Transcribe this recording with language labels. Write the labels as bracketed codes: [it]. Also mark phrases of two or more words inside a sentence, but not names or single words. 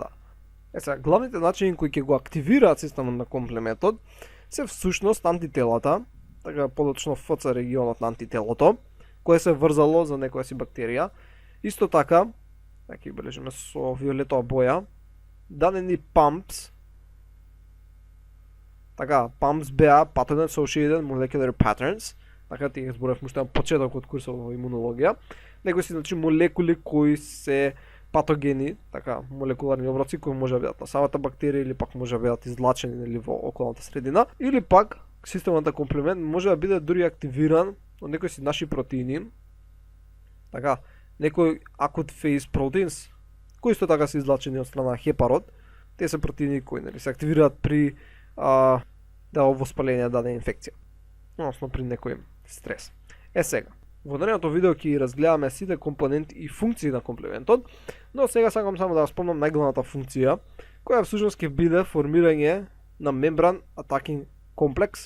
[mk] Сега, главните начини кои ќе го активираат системот на комплементот се всушност антителата, така подочно ФЦ регионот на антителото, кое се врзало за некоја си бактерија. Исто така, ќе бележиме со виолетова боја, дадени pumps, така, pumps беа [en] patterns associated molecular patterns, [mk] така ти ги зборев уште на почеток од курсот во имунологија, некои си значи молекули кои се патогени, така, молекуларни оброци кои може да бидат на самата бактерија или пак може да бидат излачени нели во околната средина, или пак системот на комплемент може да биде дури активиран од некои си наши протеини, така, некои [en] acute phase proteins, [mk] кои исто така се излачени од страна хепарот. Те се протеини кои нели се активираат при воспаление дадена инфекција, односно при некој стрес. Сега, во наредното видео ќе разгледаме сите компоненти и функции на комплементот, но сега сакам само да спомнам најглавната функција, која всушност ќе биде формирање на мембран attacking комплекс.